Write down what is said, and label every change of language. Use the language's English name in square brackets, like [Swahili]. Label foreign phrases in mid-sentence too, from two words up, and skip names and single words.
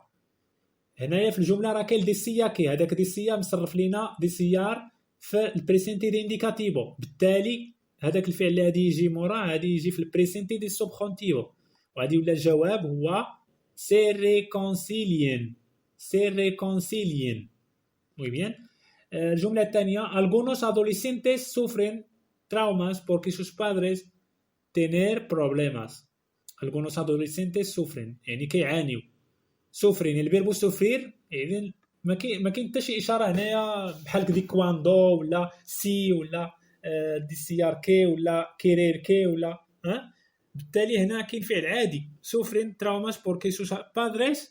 [Arabic] هنايا في الجمله راه كاين [Spanish] desear que, [Arabic] هذاك دي السيار مصرف لينا دي السيار في [Spanish] presente de indicativo, [Arabic] بالتالي هذاك الفعل اللي غادي يجي موراه غادي يجي في [Spanish] presente de subjuntivo, [Arabic] وغادي يولي الجواب هو [Spanish] se reconcilien. muy bien. [Arabic] الجمله الثانيه [Spanish] algunos adolescentes sufren traumas porque sus padres tener problemas. algunos adolescentes sufren [Arabic] يعني كيعانيو. [Spanish] sufren el verbo sufrir, [Arabic] يعني ما كاين حتى شي اشاره هنايا بحال [Spanish] de cuando [Arabic] ولا سي ولا [Spanish] desear que [Arabic] ولا [Spanish] querer que [Arabic] ولا بالتالي هنا كاين فعل عادي [Spanish] sufren traumas porque sus padres.